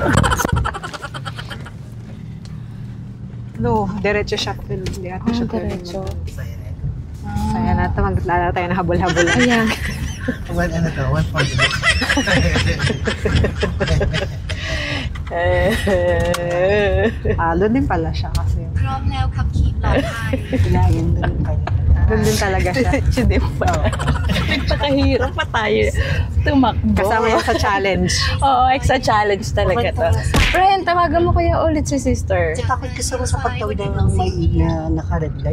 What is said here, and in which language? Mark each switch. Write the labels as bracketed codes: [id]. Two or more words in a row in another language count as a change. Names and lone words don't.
[tl] No, diretso siya, friend. Hindi ata siya Diretso. Saya na ito. Maglala tayo na habol-habol. Ayan. One ano to, 140. Doon din pala siya kasi. [th] พร้อมแล้วขับขี่ปลอดภัย [tl] Kailangan doon pa rin. Doon din talaga siya. Siya din pa. Nagpakahirap pa tayo tumakbo. Kasama yan sa challenge. Oo, extra challenge talaga to. Friend, tawagan mo kaya ulit si sister. Takot kasi ako sa pagtawid ng may na naka-red light.